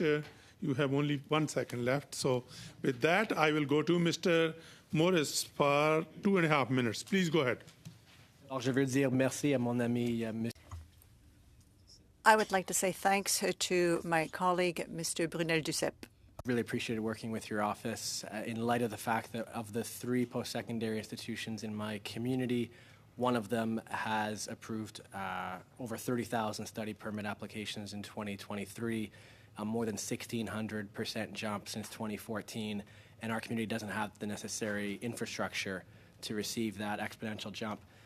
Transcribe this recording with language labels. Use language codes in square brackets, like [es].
[en] You have only 1 second left. So with that, I will go to Mr. Morris for 2.5 minutes. Please go ahead. [fr] Alors, je veux dire merci à mon ami, M. [en] I would like to say thanks to my colleague, Mr. Brunel-Duceppe. Really appreciated working with your office in light of the fact that of the 3 post-secondary institutions in my community, one of them has approved over 30,000 study permit applications in 2023, more than 1,600% jump since 2014, and our community doesn't have the necessary infrastructure to receive that exponential jump.